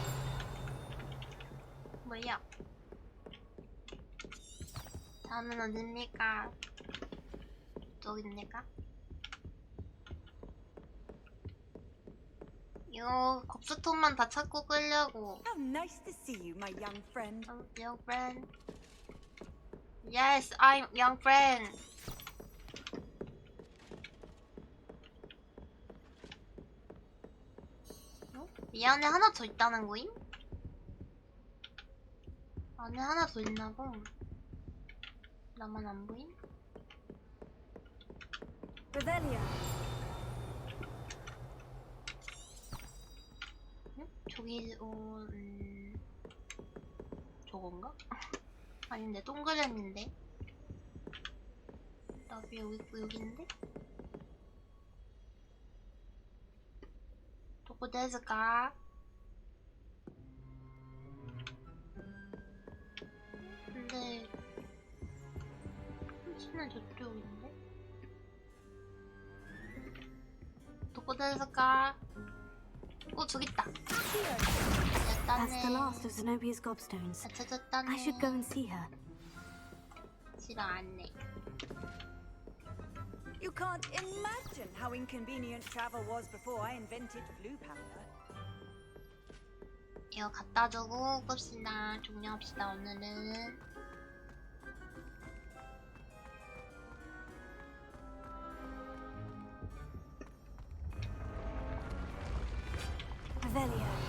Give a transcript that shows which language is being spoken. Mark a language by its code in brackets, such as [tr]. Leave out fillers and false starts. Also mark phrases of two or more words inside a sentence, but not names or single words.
[ko] 뭐야? 다음은 어딥니까? 이쪽입니까? 이거 곱스톤만 다 찾고 끌려고. [en] How nice to see you, my young friend. Young friend. Yes, I'm young friend. [ko] 이 안에 하나 더 있다는 거임? 안에 하나 더 있나봐. 나만 안 보임? [en] Revelio. [ko] 응? 저기 저건가? 아닌데 동그랬는데. 나비 여기 있고 여기인데? [ja] どこですか? [ko] 근데 혹시나 저쪽인데? [ja] どこですか? [ko] 저기 있다. [en] That's the last of Zenobia's gobstones. I should go and see her. [ko] 싫어, 안 해. [en] You can't imagine how inconvenient travel was before I invented blue powder. [ko] 이거 갖다 주고 끕시다. 종료합시다 오늘은. [en] Revelio.